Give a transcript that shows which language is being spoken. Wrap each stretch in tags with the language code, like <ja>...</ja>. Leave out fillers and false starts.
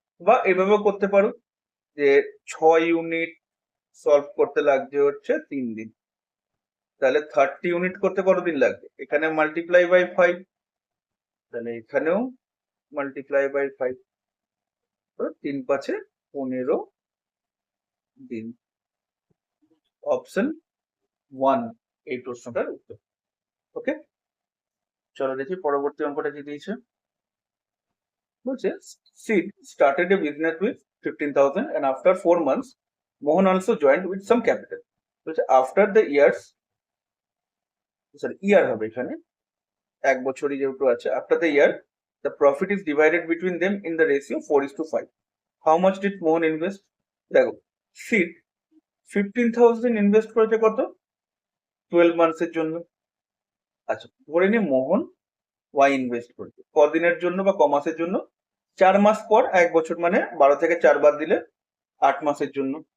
<bn>বা এভাবেও করতে পারো যে 6 ইউনিট সলভ করতে লাগছে হচ্ছে 3 দিন, তাহলে 30 ইউনিট করতে কতদিন লাগবে, এখানে মাল্টিপ্লাই বাই 5, তাহলে এখানেও মাল্টিপ্লাই বাই 5, 3 5 15 দিন, অপশন 1 এই প্রশ্নটার উত্তর। ওকে, চলো দেখি পরবর্তী অঙ্কটা কি দিয়েছে। বলছে</bn> <en>Sid started a business with 15,000 and after 4 months Mohan also joined with some capital.</en> <bn>বলছে</bn> <en>after the years, year</en> <bn>হবে এখানে, এক বছরই যেহেতু আছে,</bn> <en>after the year the profit is divided between them in the ratio 4:5. How much did Mohan invest?</en> <bn>দেখো, Sid 15,000 invest করেছে কত 12 মান্থস এর জন্য, আচ্ছা, ধরে নি মোহন ওয়াই ইনভেস্ট করবে কদিনের জন্য বা ক মাসের জন্য? 4 মাস পর 1 বছর, মানে 12 থেকে 4 বাদ দিলে 8 মাসের জন্য।</bn>